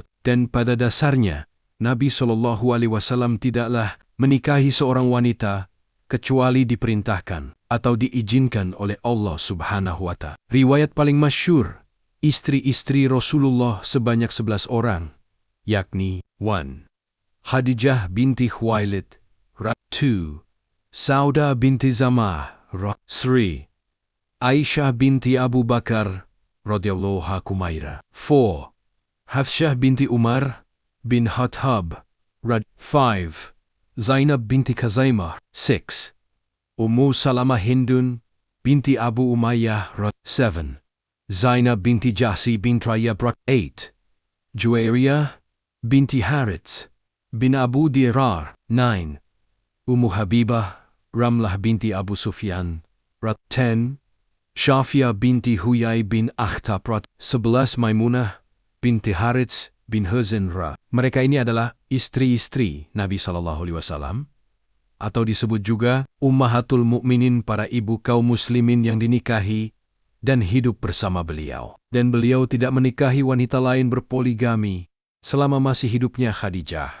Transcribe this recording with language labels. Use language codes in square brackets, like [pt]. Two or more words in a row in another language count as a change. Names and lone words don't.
[id] Dan pada dasarnya, Nabi SAW tidaklah menikahi seorang wanita kecuali diperintahkan atau diizinkan oleh Allah [ar] سبحانه وتعالى. [id] Riwayat paling masyhur, istri-istri Rasulullah sebanyak 11 orang, yakni 1. Khadijah binti Khuwailid, 2. Saudah binti Zamah, 3. Aisyah binti Abu Bakar [ar] رضي الله عنها, [id] 4. Hafsyah binti Umar bin Khattab, 5. Zainab binti Khuzaimah, 6. Ummu Salamah Hindun binti Abu Umayyah, 7. Zainab binti Jahsi bin Rayyab, 8. Juwairiyah binti Harits bin Abu Dirar, 9. Ummu Habibah Ramlah binti Abu Sufyan, 10. Syafiyah binti Huyai bin Akhtab, 11. Maimunah binti Harits bin Huzn. Mereka ini adalah istri-istri Nabi SAW, atau disebut juga [ar] أمهات المؤمنين, [id] para ibu kaum muslimin yang dinikahi dan hidup bersama beliau. Dan beliau tidak menikahi wanita lain berpoligami selama masih hidupnya Khadijah.